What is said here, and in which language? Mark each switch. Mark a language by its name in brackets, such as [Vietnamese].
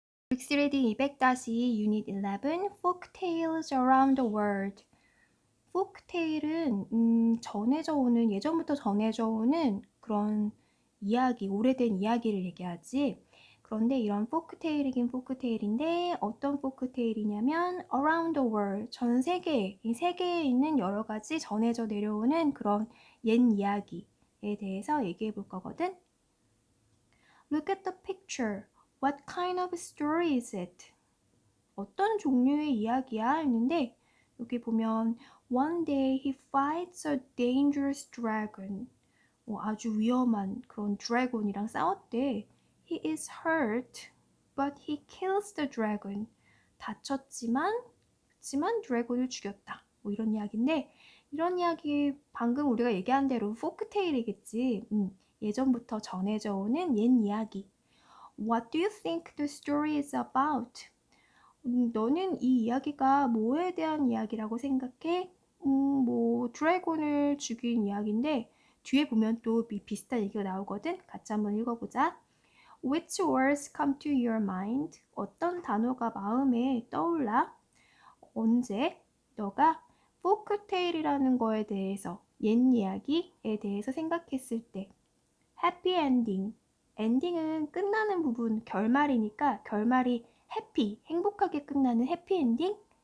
[Korean] 릭스 리딩 200- 유닛 11 Folk Tales Around the World. 포크테일은 전해져 오는, 예전부터 전해져 오는 그런 이야기, 오래된 이야기를 얘기하지. 그런데 이런 포크테일이긴 포크테일인데 어떤 포크테일이냐면 [English] around the world, [Korean] 전 세계, 이 세계에 있는 여러 가지 전해져 내려오는 그런 옛 이야기에 대해서 얘기해 볼 거거든. [English] Look at the picture. What kind of story is it? [Korean] 어떤 종류의 이야기야? 했는데 여기 보면 [English] One day he fights a dangerous dragon. [Korean] 아주 위험한 그런 드래곤이랑 싸웠대. [English] He is hurt, but he kills the dragon. [Korean] 다쳤지만, 그치만 드래곤을 죽였다. 이런 이야기인데, 이런 이야기 방금 우리가 얘기한 대로 포크테일이겠지. 예전부터 전해져 오는 옛 이야기. [English] What do you think the story is about? [Korean] 너는 이 이야기가 뭐에 대한 이야기라고 생각해? 드래곤을 죽인 이야기인데 뒤에 보면 또 비슷한 얘기가 나오거든. 같이 한번 읽어보자. [English] Which words come to your mind? [Korean] 어떤 단어가 마음에 떠올라? 언제 너가 포크테일이라는 거에 대해서, 옛 이야기에 대해서 생각했을 때. 해피 엔딩. 엔딩은 끝나는 부분, 결말이니까 결말이 해피, 행복하게 끝나는 해피 엔딩?